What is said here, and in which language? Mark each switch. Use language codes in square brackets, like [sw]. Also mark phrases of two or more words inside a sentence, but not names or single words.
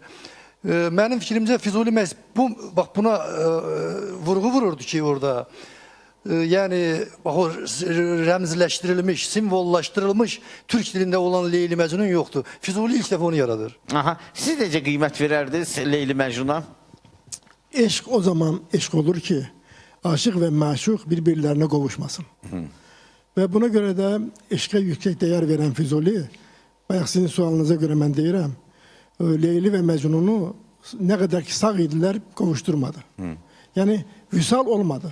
[az] Mənim fikrimcə Füzuli bax buna vurğu vururdu ki orada. Yəni bax o rəmzləşdirilmiş, simvollaşdırılmış türk dilində olan Leyli Məcnun yoxdur. Füzuli ilk dəfə onu yaradır. Siz necə qiymət verərdiniz Leyli Məcnuna? eşq o zaman eşq olur ki, [tr] aşık ve maşuk birbirlerine kavuşmasın. Ve buna göre de eşqe yüksek değer veren Füzuli, bayaq sizin sualınıza göre ben deyirəm, Leyli ve Mecnun'u ne kadar ki sağ idiler kavuşturmadı. Yani vüsal olmadı.